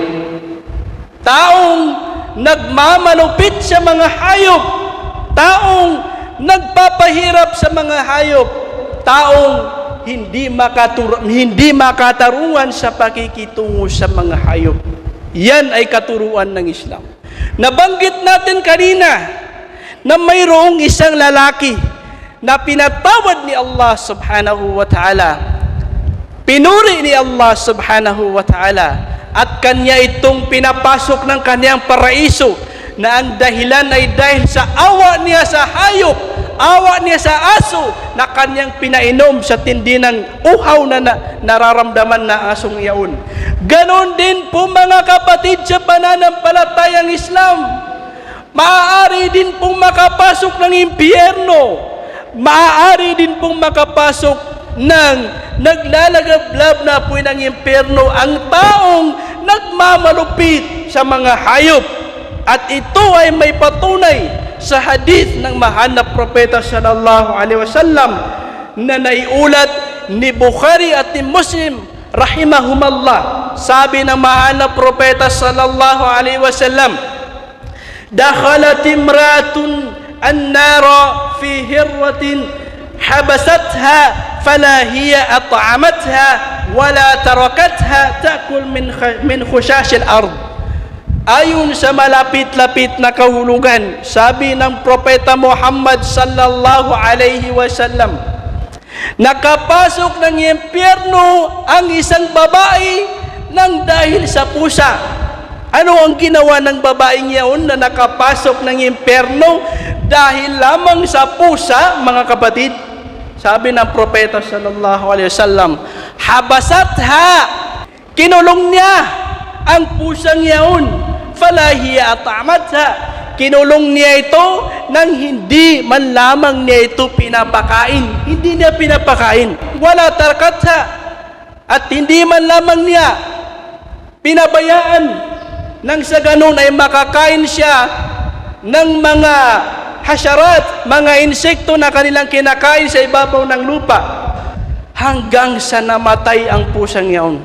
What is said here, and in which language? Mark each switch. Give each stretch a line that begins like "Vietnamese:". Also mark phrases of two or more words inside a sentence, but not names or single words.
Filipino: Taong nagmamalupit sa mga hayop, taong nagpapahirap sa mga hayop, taong hindi makatarungan sa pakikitungo sa mga hayop. Yan ay katuruan ng Islam. Nabanggit natin kanina na mayroong isang lalaki na pinatawad ni Allah
Arabic: سبحانه وتعالى.
Filipino: Pinuri ni Allah
Arabic: سبحانه وتعالى
Filipino: at kanya itong pinapasok ng kanyang paraiso, na ang dahilan ay dahil sa awa niya sa hayop, awa niya sa aso na kanyang pinainom sa tindi ng uhaw na nararamdaman na asong iyaon. Ganon din po mga kapatid sa pananampalatayang Islam. Maaari din pong makapasok ng impyerno, maaari din pong makapasok ng naglalagablab na apoy ng impyerno ang taong nagmamalupit sa mga hayop. At ito ay may patunay sa hadith ng mahal na propeta
Arabic: صلى الله عليه وسلم
Filipino: na naiulat ni Bukhari at ni Muslim rahimahumallah. Sabi ng mahal na propeta
Arabic: صلى الله عليه وسلم دخلت امرأة النار في هرة حبستها فلا هي أطعمتها ولا تركتها تأكل من خشاش الأرض.
Filipino: Ayon sa malapit-lapit na kahulugan, sabi ng propeta Muhammad
Arabic: صلى الله عليه وسلم,
Filipino: nakapasok ng impyerno ang isang babae nang dahil sa pusa. Ano ang ginawa ng babaeng iyon na nakapasok ng impyerno dahil lamang sa pusa, mga kapatid? Sabi ng propeta
Arabic: صلى الله عليه وسلم,
Filipino: habasatha, kinulong niya ang pusang iyon.
Arabic: فلا هي أطعمتها,
Filipino: kinulong niya ito nang hindi man lamang niya ito pinapakain. Hindi niya pinapakain.
Arabic: ولا تركتها,
Filipino: at hindi man lamang niya pinabayaan nang sa ganun ay makakain siya ng mga hasyarat, mga insekto na kanilang kinakain sa ibabaw ng lupa, hanggang sa namatay ang pusang yaon.